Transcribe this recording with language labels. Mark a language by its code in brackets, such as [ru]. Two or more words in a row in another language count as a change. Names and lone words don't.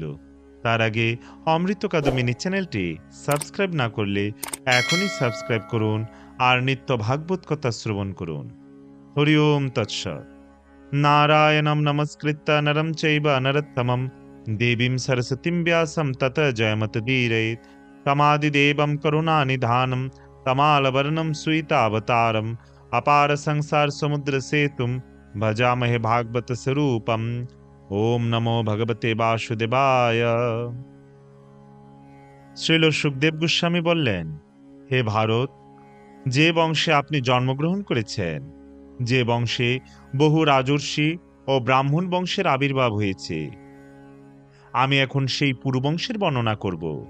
[bn] তার আগে অমৃত কাদম্বিনী চ্যানেলটি সাবস্ক্রাইব না করলে এখনই সাবস্ক্রাইব করুন আর নিত্য ভাগবত কথা শ্রবণ করুন। [sa] হরি ওম তৎসৎ। নারায়ণম নমস্কৃত্য নরম চৈব নরোত্তমম দেবীম সরস্বতীম ব্যাসম তত জয়মতদীরয়েৎ। তমাদিদেবম করুণানিধানম তমালবর্ণম সুইতাবতারম अपार संसार समुद्र सेतुम भजामहे भागवत स्वरूपम। ओम नमो भगवते वासुदेवाय। [bn] শ্রীল সুখদেব গোস্বামী বললেন, হে ভারত, যে বংশে আপনি জন্মগ্রহণ করেছেন, যে বংশে বহু রাজর্ষি ও ব্রাহ্মণ বংশের আবির্ভাব হয়েছে, আমি এখন সেই পুরুবংশের বর্ণনা করব।